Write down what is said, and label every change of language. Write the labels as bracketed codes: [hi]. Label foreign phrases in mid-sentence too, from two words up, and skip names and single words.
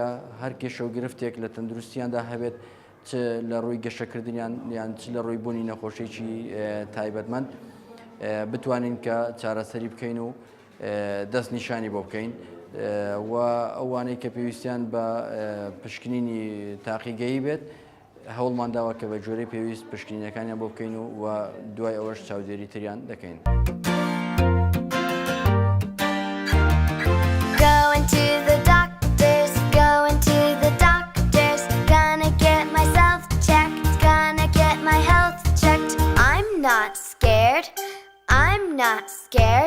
[ckb] هەر کێشە و گرفتێک لە تەندروستیاندا هەبێت چ لە ڕووی گەشەکردنیان یان چ لە ڕووی بوونی نەخۆشیێکی تایبەتمەند بتوانین کە چارەسەری بکەین و دەست نیشانی بۆ بکەین و ئەوانەی کە پێویستیان بە پشکنینی تاقیگەیی بێت هەوڵمان داوە کە بە جۆرەی پێویست پشکنینەکانیان بۆ بکەین و دوای ئەوەش چاودێری تریان دەکەین. [en] Going to the doctors, going to the doctors. Gonna get myself checked, gonna get my health checked. I'm not scared, I'm not scared.